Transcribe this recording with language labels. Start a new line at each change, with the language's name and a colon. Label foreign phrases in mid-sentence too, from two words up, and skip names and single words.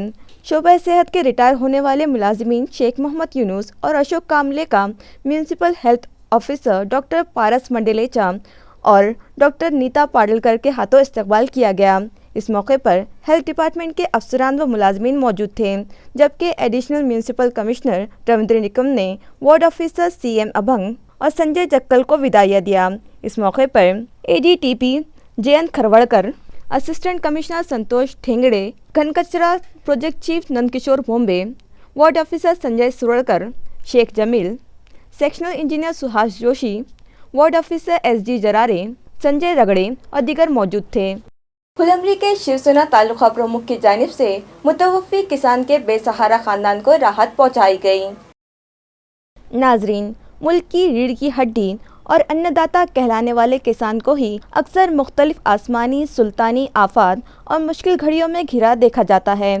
Urdu: شعبہ صحت کے ریٹائر ہونے والے ملازمین شیخ محمد یونس اور اشوک کاملے کا میونسپل ہیلتھ آفیسر ڈاکٹر پارس منڈلیچا اور ڈاکٹر نیتا پاڈلکر کے ہاتھوں استقبال کیا گیا۔ اس موقع پر ہیلتھ ڈپارٹمنٹ کے افسران و ملازمین موجود تھے جبکہ ایڈیشنل میونسپل کمشنر رویندر نکم نے وارڈ آفیسر سی ایم ابھنگ اور سنجے جکل کو وداعیہ دیا۔ اس موقع پر اے ڈی ٹی پی جینت کھروڑکر، اسسٹنٹ کمشنر سنتوش ٹھینگڑے، گھن کچرا پروجیکٹ چیف نند کشور بھومبے، وارڈ آفیسر سنجے سروڑکر، شیخ جمیل، سیکشنل انجینئر سہاش جوشی، وارڈ آفیسر ایس جی جرارے، سنجے رگڑے اور دیگر موجود تھے۔ پھلمری کے شیوسینا تعلقہ پرمکھ کی جانب سے متوفی کسان کے بے سہارا خاندان کو راحت پہنچائی گئی۔ ناظرین، ملک کی ریڑھ کی ہڈی اور انّداتا کہلانے والے کسان کو ہی اکثر مختلف آسمانی، سلطانی آفات اور مشکل گھڑیوں میں گھرا دیکھا جاتا ہے۔